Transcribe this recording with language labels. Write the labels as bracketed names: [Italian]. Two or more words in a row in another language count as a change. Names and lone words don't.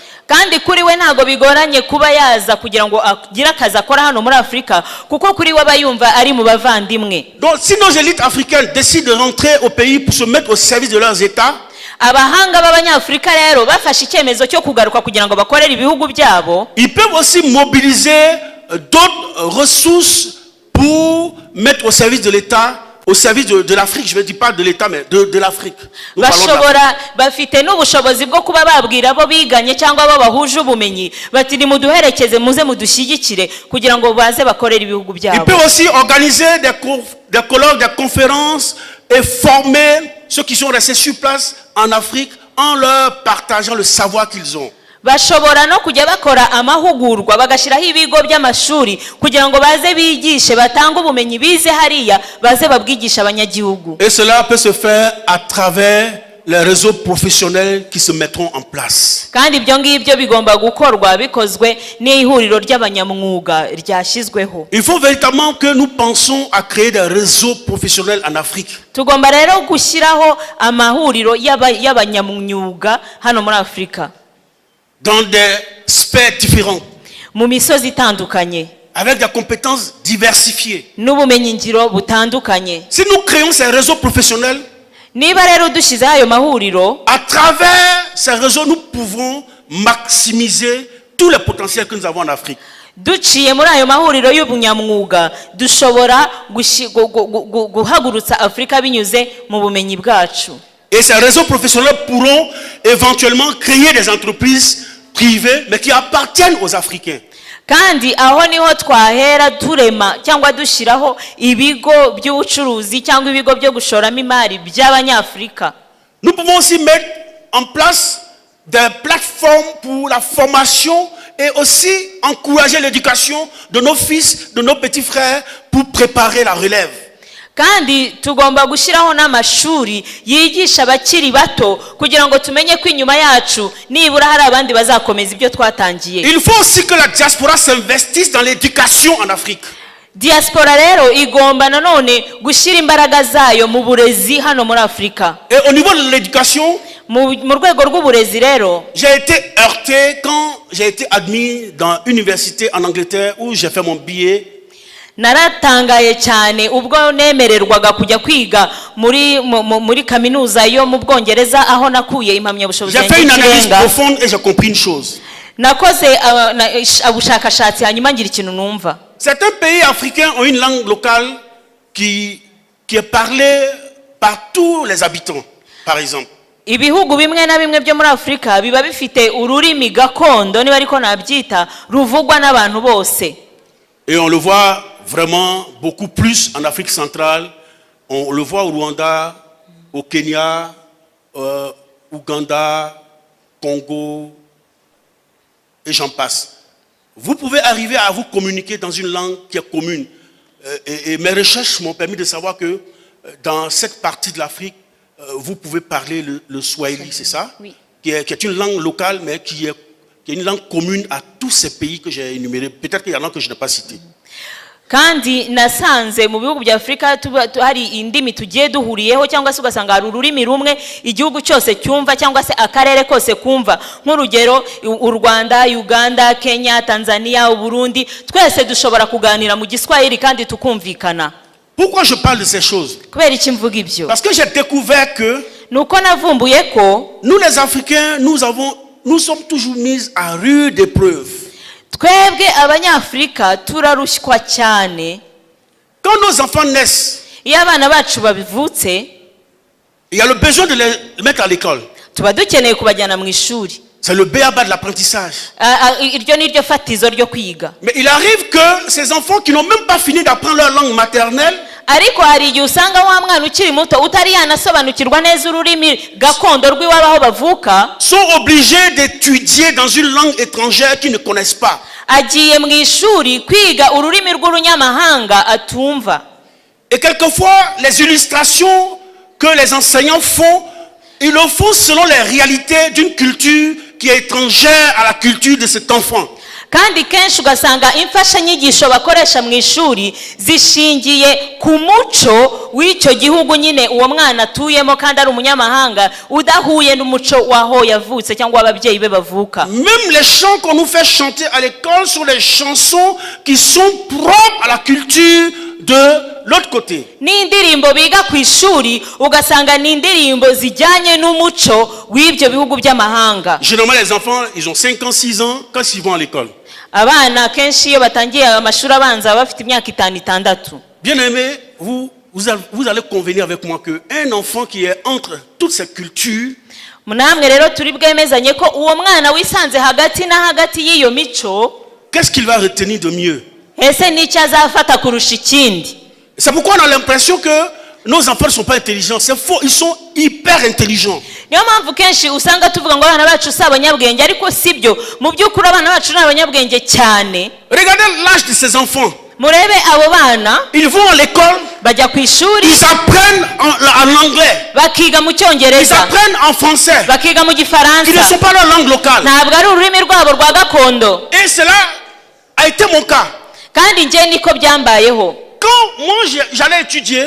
[Kinyarwanda] Kandi kuri we ntago bigoranye kuba yaza kugira ngo agire akazi akora hano muri Afurika, kuko kuri we abayumva ari mu bavandimwe. [French] Donc, si nos élites africaines décident de rentrer au pays pour se mettre au service de leurs États, [Kinyarwanda] Abahanga b'Abanyafurika rero bafashe icyemezo cyo kugaruka kugira ngo bakorere ibihugu byabo. [French] ils peuvent aussi mobiliser d'autres ressources pour mettre au service de l'État, au service de l'Afrique. Je ne dis pas de l'État, mais de l'Afrique. Nous parlons de l'Afrique. [Kinyarwanda] Bashobora bafite n'ubushobozi bwo kuba babwira abo biganye cyangwa abo bahuje ubumenyi bati nimuduherekeze muze mudushyigikire kugira ngo baze bakorere ibihugu [French] Ils [Kinyarwanda] byabo. [French] peuvent aussi organiser des colloques, des conférences et former ceux qui sont restés sur place en Afrique en leur partageant le savoir qu'ils ont. [Kinyarwanda] Bashobora no kujya bakora amahugurwa bagashyiraho ibigo by'amashuri kugira ngo baze bigishe batanga ubumenyi bize hariya baze babwigisha abanyagihugu. [French] Et cela peut se faire à travers les réseaux professionnels qui se mettront en place. [Kinyarwanda] Kandi ibyo ngibyo bigomba gukorwa bikozwe n'ihuriro ry'abanyamwuga ryashyizweho. [French] Il faut véritablement que nous pensions à créer des réseaux professionnels en Afrique. [Kinyarwanda] Tugomba rero gushyiraho amahuriro y'abanyamwuga hano muri Afurika. [French] Dans des sphères différentes, [Kinyarwanda] Mu misozi itandukanye [French] avec des compétences diversifiées. [Kinyarwanda] n'ubumenyi ngiro butandukanye. [French] Si nous créons ces réseaux professionnels, [Kinyarwanda] Niba rero dushyizeho ayo mahuriro, [French] à travers ces réseaux, nous pouvons maximiser tous les potentiels que nous avons en Afrique. [Kinyarwanda] duciye muri ayo mahuriro y'ubunyamwuga dushobora guhagurutsa Afrika binyuze mu bumenyi bwacu. [French] Et ces réseaux professionnels pourront éventuellement créer des entreprises privées mais qui appartiennent aux Africains. [Kinyarwanda] Kandi aho niho twahera turema cyangwa dushiraho ibigo by'ubucuruzi cyangwa ibigo byo gushoramo imari by'Abanyafrika. [French] Nous pouvons aussi mettre en place des plateformes pour la formation et aussi encourager l'éducation de nos fils, de nos petits frères pour préparer la relève. [Kinyarwanda] Kandi tugomba gushiraho n'amashuri yigisha abakiri bato kugira ngo tumenye ko inyuma yacu nibura hari abandi bazakomeza ibyo twatangiye. [French] Il faut aussi que la diaspora s'investisse dans l'éducation en Afrique. [Kinyarwanda] Diaspora rero igomba nanone gushira imbaraga zayo mu burezi hano muri Afrika. [French] Et au niveau de l'éducation, [Kinyarwanda] mu rwego rw'uburezi rero, [French] j'ai été heurté quand j'ai été admis dans une université en Angleterre où j'ai fait mon billet. [Kinyarwanda] Naratangaye cyane ubwo nemererwaga kujya kwiga muri kaminuza yo mu Bwongereza aho nakuye impamyabushobozi [French] J'ai fait une analyse profonde et j'ai compris une chose. [Kinyarwanda] Nakoze ubushakashatsi hanyuma ngira ikintu numva. [French] Certains pays africains ont une langue locale qui est parlée par tous les habitants, par exemple. Ibihugu bimwe na bimwe byo muri Afrika biba bifite ururimi gakondo niba ariko nabyita ruvugwa n'abantu bose. Et on le voit vraiment beaucoup plus en Afrique centrale. On le voit au Rwanda, au Kenya, Ouganda, Congo, et j'en passe. Vous pouvez arriver à vous communiquer dans une langue qui est commune. Et mes recherches m'ont permis de savoir que dans cette partie de l'Afrique, vous pouvez parler le Swahili, c'est ça? Oui. Qui est une langue locale, mais qui est une langue commune à tous ces pays que j'ai énumérés. Peut-être qu'il y en a que je n'ai pas cités. [Kinyarwanda] Kandi nasanze mu bihugu bya Afrika hari indimi tugiye duhuriyeho cyangwa se ugasanga hari ururimi rumwe igihugu cyose cyumva cyangwa se akarere kose kumva, nk'urugero u Rwanda, Uganda, Kenya, Tanzania, Burundi, twese dushobora kuganira mu Giswahili kandi tukumvikana. [French] Pourquoi je parle de ces choses? [Kinyarwanda] Kubera iki mvuga ibyo? [French] Parce que j'ai découvert que [Kinyarwanda] nuko navumbuye ko [French] nous les Africains, nous sommes toujours mis à rude épreuve. [Kinyarwanda] Twebwe Abanyafrika turarushywa cyane. [French] Quand nos enfants naissent, [Kinyarwanda] iyo abana bacu babivutse, [French] il y a le besoin de les mettre à l'école. [Kinyarwanda] Tuba dukeneye kubajyana mu ishuri. [French] C'est le b.a.-ba de l'apprentissage. [Kinyarwanda] Iryo ni ryo fatizo ryo kwiga. [French] Mais il arrive que ces enfants qui n'ont même pas fini d'apprendre leur langue maternelle, [Kinyarwanda] ariko hari igihe usanga wa mwana ukiri muto utari yanasobanukirwa neza ururimi gakondo rw'iwabo aho bavuka, [French] sont obligés d'étudier dans une langue étrangère qu'ils ne connaissent pas. [Kinyarwanda] Agiye mu ishuri kwiga ururimi rw'urunyamahanga atumva. [French] Et quelquefois, les illustrations que les enseignants font, ils le font selon les réalités d'une culture qui est étrangère à la culture de cet enfant. [Kinyarwanda] Kandi kenshi ugasanga imfashanyigisho bakoresha mu ishuri zishingiye ku muco w'icyo gihugu nyine uwo mwana atuyemo kandi ari umunyamahanga udahuye n'umuco waho yavutse cyangwa ababyeyi be bavuka. [French] Même les chants qu'on nous fait chanter à l'école sont les chansons qui sont propres à la culture de l'autre côté. [Kinyarwanda] N'indirimbo biga ku ishuri ugasanga ni indirimbo zijyanye n'umuco w'ibyo bihugu by'amahanga. [French] Généralement les enfants, ils ont 5 ans, 6 ans quand ils vont à l'école. [Kinyarwanda] Abana kenshi iyo batangiye amashuri abanza bafite imyaka 5-6. [French] Bien aimé, vous allez convenir avec moi que un enfant qui est entre toutes ces cultures, [Kinyarwanda] munamwe rero turi bwemezanye ko uwo mwana wisanze hagati na hagati y'iyo mico, [French] qu'est-ce qu'il va retenir de mieux? [Kinyarwanda] Ese n'icyo azafata kurusha ikindi? [French] C'est pourquoi on a l'impression que nos enfants ne sont pas intelligents. C'est faux, ils sont hyper intelligents. [Kinyarwanda] Niyo mpamvu kenshi usanga tuvuga ngo abana bacu si abanyabwenge, ariko sibyo. Mu by'ukuri abana bacu ni abanyabwenge cyane. [French] Regardez l'âge de ces enfants. [Kinyarwanda] Murebe abo bana, [French] ils vont à l'école, [Kinyarwanda] bajya ku ishuri, [French] ils apprennent en anglais, [Kinyarwanda] bakiga mu [French] ils [Kinyarwanda] cyongereza, [French] apprennent en français, [Kinyarwanda] bakiga mu [French] qui ne [Kinyarwanda] gifaransa, [French] sont pas leur langue locale. [Kinyarwanda] ntabwo ari ururimi rwabo rwa gakondo. [French] Et cela a été mon cas. [Kinyarwanda] Kandi njye niko byambayeho. [French] Quand moi j'allais étudier,